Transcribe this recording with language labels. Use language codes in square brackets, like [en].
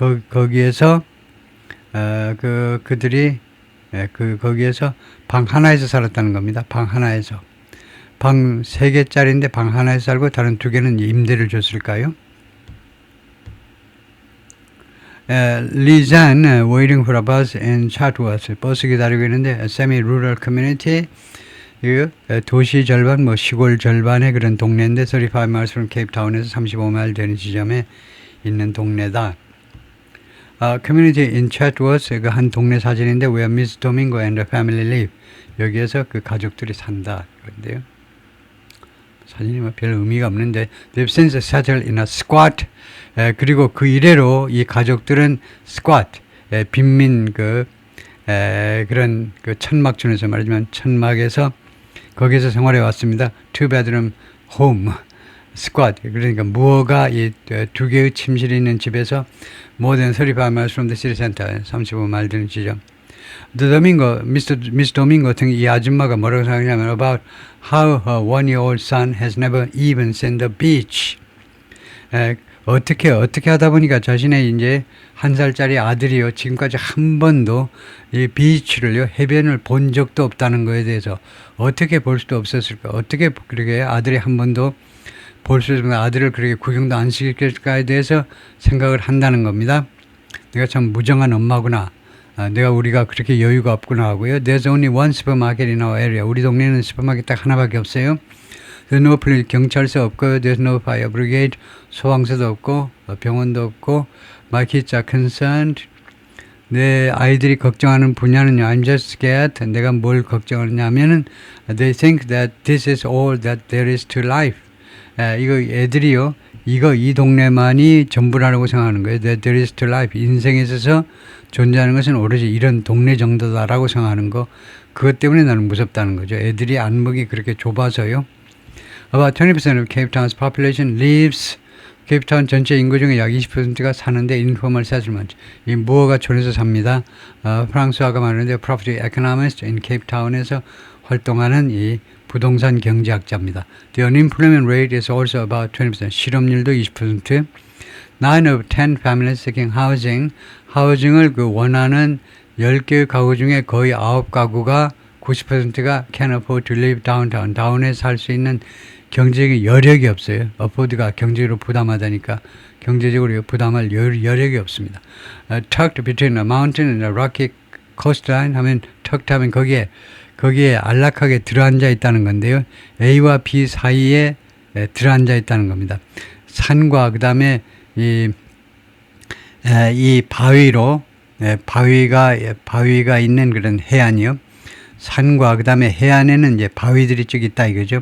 [ko] 거기에서 그들이 거기에서 방 하나에서 살았다는 겁니다. 방 하나에서 방 3개짜리인데 방 하나에서 살고 다른 2개는 임대를 줬을까요? [en] Lizanne waiting for a bus in Chatsworth. [ko] 버스 기다리고 있는데 [en] semi-rural community [ko] 도시 절반 뭐 시골 절반의 그런 동네인데 [en] 35 miles from Cape Town [ko] 에서 35마일 되는 지점에 있는 동네다. [en] Community in Chatsworth [ko] 그 한 동네 사진인데 [en] where Miss Domingo and the family live. [ko] 여기에서 그 가족들이 산다. 그런데요. 사진이 뭐 별 의미가 없는데 [en] they've since settled in a squat. [ko] 그리고 그 이래로 이 가족들은 squat 빈민 그런 그 천막촌에서 말하지만 천막에서 거기서 생활해 왔습니다. [en] 2-bedroom home. squat. [ko] 그러니까 무허가 이 2개의 침실이 있는 집에서 [en] more than 35 miles from the city center. [ko] 35마일 되는 지점. [en] The Domingo, Miss Domingo [ko] 같은 이 아줌마가 뭐라고 생각하냐면 [en] about how her 1-year-old son has never even seen the beach. [ko] 어떻게 하다 보니까 자신의 이제 1살짜리 아들이요 지금까지 한 번도 이 비치를요 해변을 본 적도 없다는 거에 대해서 어떻게 볼 수도 없었을까? 어떻게 그렇게 아들이 한 번도 볼 수 있는 아들을 그렇게 구경도 안 시킬까에 대해서 생각을 한다는 겁니다. 내가 참 무정한 엄마구나. 우리가 그렇게 여유가 없구나 하고요. [en] There's only one supermarket in our area. [ko] 우리 동네는 슈퍼마켓 딱 하나밖에 없어요. [en] There's no police, [ko] 경찰서 없고, [en] there's no fire brigade, [ko] 소방서도 없고, 병원도 없고, [en] my kids are concerned. [ko] 내 아이들이 걱정하는 분야는요, [en] I'm just scared. [ko] 내가 뭘 걱정하냐면은, [en] they think that this is all that there is to life. [ko] 이거 애들이요, 이 동네만이 전부라고 생각하는 거예요. [en] That there is to life. [ko] 인생에 있어서 존재하는 것은 오로지 이런 동네 정도다라고 생각하는 거. 그것 때문에 나는 무섭다는 거죠. 애들이 안목이 그렇게 좁아서요. [en] About 20% of Cape Town's population lives. [ko] 케이프타운 전체 인구 중에 약 20%가 사는데 [en] informal settlement. [ko] 이 무허가촌에서 삽니다. 프랑스화가 말하는데 [en] property economist in Cape Town [ko] 에서 활동하는 이 부동산 경제학자입니다. [en] The unemployment rate is also about 20%. [ko] 실업률도 20%. [en] 9 of 10 families seeking housing. [ko] 하우징을 원하는 10개의 가구 중에 거의 9가구가 90%가 [en] can afford to live downtown. [ko] 다운에 살 수 있는 경제적인 여력이 없어요. afford가 경제적으로 부담하다니까 경제적으로 부담할 여력이 없습니다. [en] Tucked between a mountain and a rocky coastline 하면 tucked 하면 [ko] 거기에 안락하게 들어앉아 있다는 건데요. A와 B 사이에 들어앉아 있다는 겁니다. 산과 그 다음에 이 바위로 바위가 있는 그런 해안이요. 산과 그 다음에 해안에는 이제 바위들이 쭉 있다 이거죠.